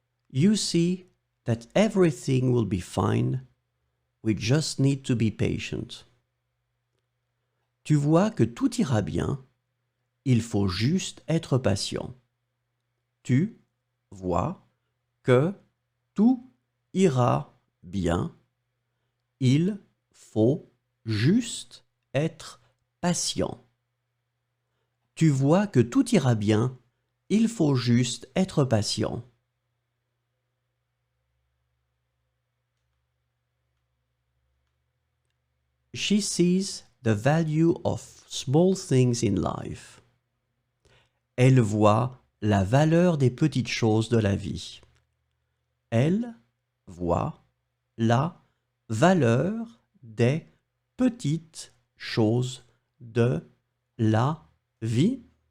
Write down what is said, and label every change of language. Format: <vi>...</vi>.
<en>You see that everything will be fine. We just need to be patient.</en> <fr>Tu vois que tout ira bien. Il faut juste être patient. Tu vois que tout ira bien. Il faut juste être patient. Tu vois que tout ira bien. Il faut juste être patient.</fr> <en>She sees the value of small things in life.</en> <fr>Elle voit la valeur des petites choses de la vie. Elle voit la valeur des petites choses de la vie.</fr>